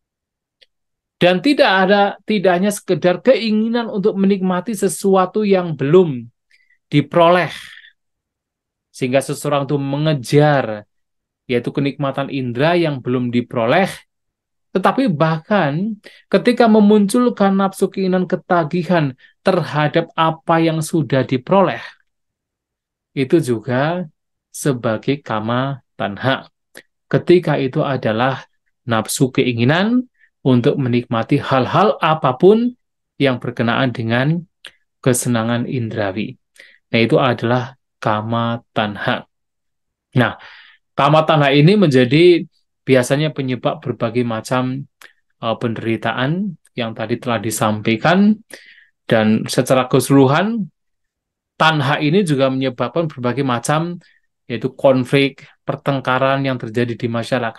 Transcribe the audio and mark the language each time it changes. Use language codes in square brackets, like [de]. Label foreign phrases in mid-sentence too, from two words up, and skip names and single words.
[id] Dan tidak hanya sekedar keinginan untuk menikmati sesuatu yang belum diperoleh, sehingga seseorang itu mengejar, yaitu kenikmatan indera yang belum diperoleh, tetapi bahkan ketika memunculkan nafsu keinginan ketagihan terhadap apa yang sudah diperoleh, itu juga sebagai [pi] kama tanha. [id] Ketika itu adalah nafsu keinginan untuk menikmati hal-hal apapun yang berkenaan dengan kesenangan indrawi. Nah, itu adalah [pi] kama tanha. [id] Nah, [pi] kama tanha [id] ini menjadi biasanya penyebab berbagai macam penderitaan yang tadi telah disampaikan, dan secara keseluruhan tanha ini juga menyebabkan berbagai macam, yaitu konflik, pertengkaran yang terjadi di masyarakat.